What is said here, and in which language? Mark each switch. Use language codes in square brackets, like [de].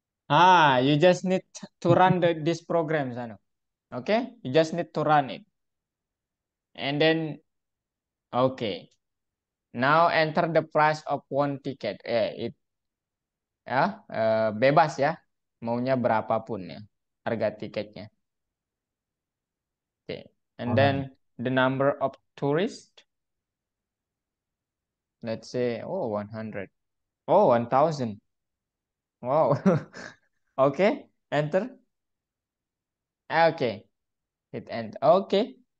[en] You just need to run this program, Zano. Okay, you just need to run it. And then, okay. Now enter the price of one ticket. [id] It ya bebas ya. Maunya berapapun ya harga tiketnya. [en] Okay. And [id] orang. [en] then the number of tourists. Let's say, oh, 100. Oh, 1000. Wow. Okay, enter. Okay, hit enter. Okay.